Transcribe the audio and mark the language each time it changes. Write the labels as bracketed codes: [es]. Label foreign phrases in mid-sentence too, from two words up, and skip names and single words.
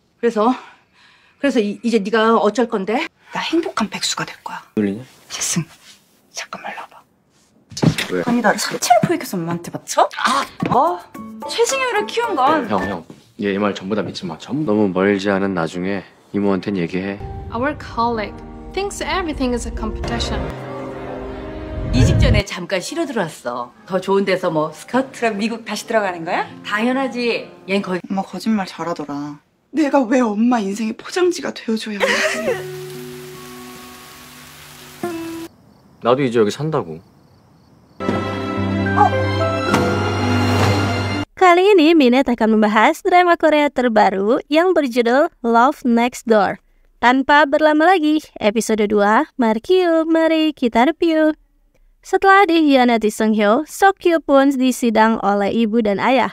[ko] 그래서 이제 네가 어쩔 건데? 나 행복한 백수가 될 거야. 놀리냐? 재승, 잠깐만 일러봐. 왜? 아니 나를 삼체를 포획해서 엄마한테 바쳐? 최승효를 키운 건 형. 얘 말 전부 다 믿지 마. 너무 멀지 않은 나중에 이모한텐 얘기해. [en] Our colleague thinks everything is a competition. [ko] 이직 전에 잠깐 쉬러 들어왔어. 더 좋은 데서 뭐 스카우트? 그럼 미국 다시 들어가는 거야? 당연하지. 얜 거기 엄마 거짓말 잘하더라. 내가 왜 엄마 인생의 포장지가 되어줘야 하지? 나도 이제 여기 산다고. [id] Kali ini Minet akan membahas drama Korea terbaru yang berjudul Love Next Door. Tanpa berlama lagi, episode 2, mari kita review. Setelah dikhianati Seunghyo, Seokyu pun disidang oleh ibu dan ayah.